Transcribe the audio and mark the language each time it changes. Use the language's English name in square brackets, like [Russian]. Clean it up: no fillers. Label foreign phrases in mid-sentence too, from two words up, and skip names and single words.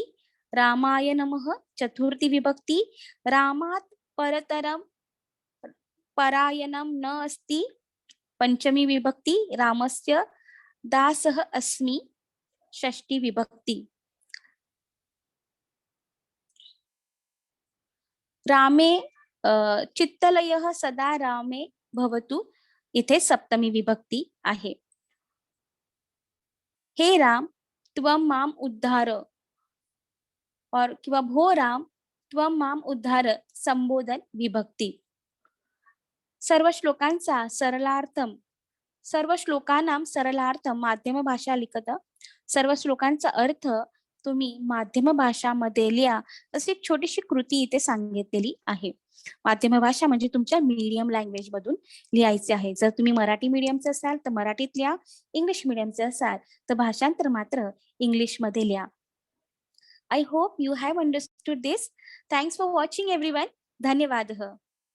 [Sanskrit] रामाय नमः, चतुर्थी विभक्ति. रामात् परतरं परायणं न अस्ति, पंचमी विभक्ति. रामस्य दासः अस्मि, षष्ठी विभक्ति. रामे चित्तलयः सदा रामे भवतु, [Marathi] इथे सप्तमी विभक्ती आहे. [Sanskrit] हे राम, त्वं माम उद्धार, [Marathi] और किंवा [Sanskrit] भो राम, त्वं माम उद्धार, [Marathi] संबोधन विभक्ती. सर्व श्लोकांचा सरलार्थम, [Sanskrit] सर्व श्लोकानां सरलार्थम माध्यम भाषा लिखत. [Marathi] सर्व श्लोकांचा अर्थ तुम्ही माध्यम भाषामध्ये लिहा, अशी एक छोटीशी कृती इथे सांगितलेली आहे. माध्यम भाषा म्हणजे तुमच्या [English] medium language [Marathi] मधून लिहायचे आहे. जर तुम्ही मराठी मीडियमचे असाल तर मराठीत लिहा, इंग्लिश मीडियमचे असाल तर भाषांतर मात्र इंग्लिश मध्ये लिहा. [English] I hope you have understood this. Thanks for watching everyone. [Marathi] धन्यवाद.